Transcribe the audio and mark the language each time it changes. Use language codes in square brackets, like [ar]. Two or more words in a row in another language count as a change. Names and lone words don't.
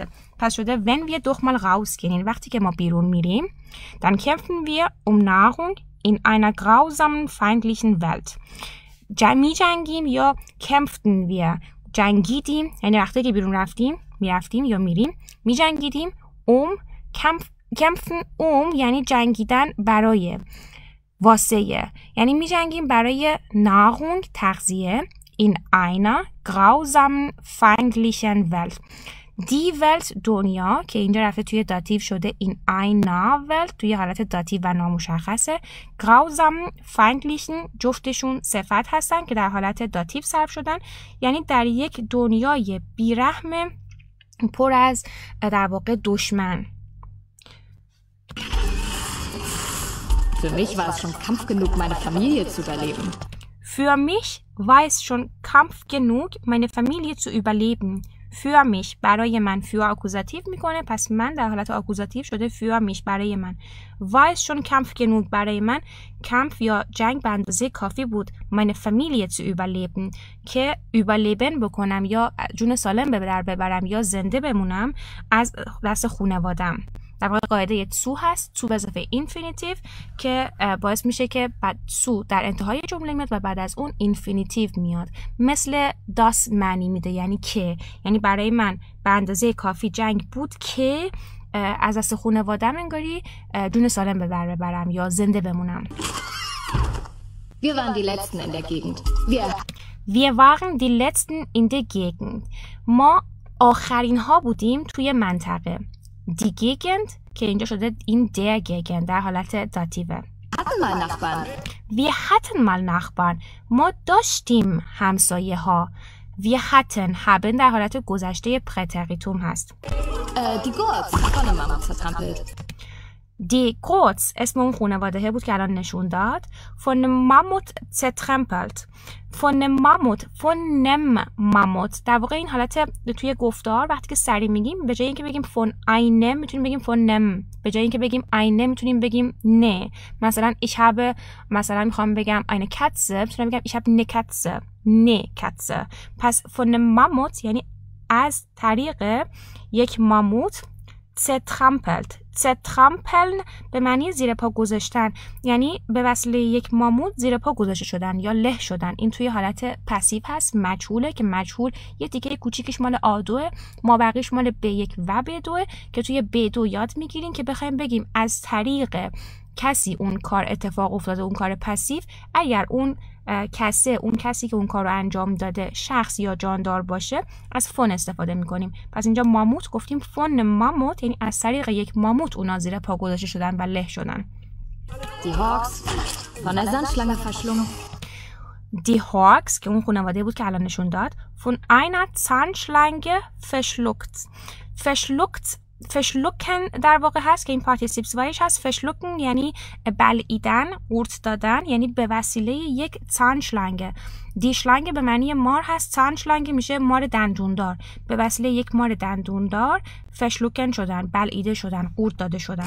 [fa] پس شده [de] wenn wir doch mal rausgehen، [fa] یعنی وقتی که ما بیرون میریم [de] dann kämpfen wir um Nahrung in einer grausamen, feindlichen Welt. [fa] می جنگیم یا [de] kämpften wir [fa] جنگیدیم، یعنی وقتی که بیرون میرفتیم یا میریم می جنگیدیم. kämpfen یعنی جنگیدن برای، واسه، یعنی می جنگیم برای Nahrung تغذیه [de] in einer grausamen, feindlichen Welt. die Welt [fa] دنیا که اینجا رفته توی داتیو شده این اینا ولت توی حالت داتیو و نامشخصه. [de] grausam feindlichen [fa] جفتشون صفت هستن که در حالت داتیو صرف شدن، یعنی در یک دنیای بیرحم پر از در واقع دشمن. [de] Für mich war es schon Kampf genug, meine Familie zu überleben. Für mich war es schon Kampf genug, meine Familie zu überleben. für mich [fa] برای من، für آکوزاتیو میکنه، پس من در حالت آکوزاتیو شده [de] für mich [fa] برای من. [de] war es schon Kampf genug [fa] برای من، کمپ یا جنگ به اندازه کافی بود [de] meine Familie zu überleben [fa] که überleben بکنم یا جون سالم به در ببرم یا زنده بمونم از دست خانوادم. در واقع قاعده تو هست، تو به اضافه اینفینیتیو که باعث میشه که بعد تو در انتهای جمله میاد و بعد از اون اینفینیتیو میاد، مثل داس معنی میده، یعنی که، یعنی برای من به اندازه کافی جنگ بود که از دست خانوادم انگاری جون سالم به در ببرم یا زنده بمونم. [de] Wir waren die Letzten in der Gegend. Wir waren die Letzten in der Gegend. [fa] ما آخرین ها بودیم توی منطقه. [de] Die Gegend [fa] که اینجا شده این [de] der Gegend [fa] در حالت داتیوه. [de] Hatten mal Nachbarn. Wir hatten mal Nachbarn. [fa] ما داشتیم همسایه ها. [de] Wir hatten haben [fa] در حالت گذشته پرتریتوم هست. [de] Die Gurts von der Mama zertrampelt. [fa] Die Gurts اسم اون خانواده بود که الان نشون داد. [de] Von dem Mammut zertrampelt. Von dem Mammut. Von dem Mammut. [fa] در واقع این حالت توی گفتار وقتی که سری میگیم به جای اینکه بگیم [de] von einem [fa] میتونیم بگیم [de] von nem. [fa] به جای اینکه بگیم eine میتونیم بگیم نه. مثلا [de] ich habe [fa] مثلا میخوام بگم [de] eine Katze [fa] میتونم بگم [de] ich habe eine Katze. [fa] نه Katze. پس [de] von dem Mammut [fa] یعنی از طریق یک ماموت zertrampelt. zertrampeln به معنی زیر پا گذاشتن، یعنی به وسیله یک ماموت زیر پا گذاشته شدن یا له شدن. این توی حالت پسیو هست، مجهوله که مجهول یه تیکه کوچیکش مال آدوه، ما بقیش مال B1 و B2 که توی B2 یاد میگیریم که بخوایم بگیم از طریق کسی اون کار اتفاق افتاده، اون کار پسیو. اگر اون کسی که اون کار رو انجام داده شخص یا جاندار باشه از فون استفاده میکنیم. پس اینجا ماموت گفتیم [de] von Mammut, [fa] یعنی از طریق یک ماموت اونا زیر پا گذاشته شدن و له شدن. [de] Die Hawks, von der Sandschlange verschlungen. [fa] Die Hawks که اون خانواده بود که الان نشون داد [de] von einer Zahnschlange verschlucken [fa] در واقع هست که این پارتیسیپ وایش هست. verschlucken یعنی بلعیدن، قورت دادن، یعنی به وسیله یک Zahnschlange. [de] die Schlange [fa] به معنی مار هست، Zahnschlange میشه مار دندوندار. به وسیله یک مار دندوندار verschlucken شدن، بلعیده شدن، قورت داده شدن.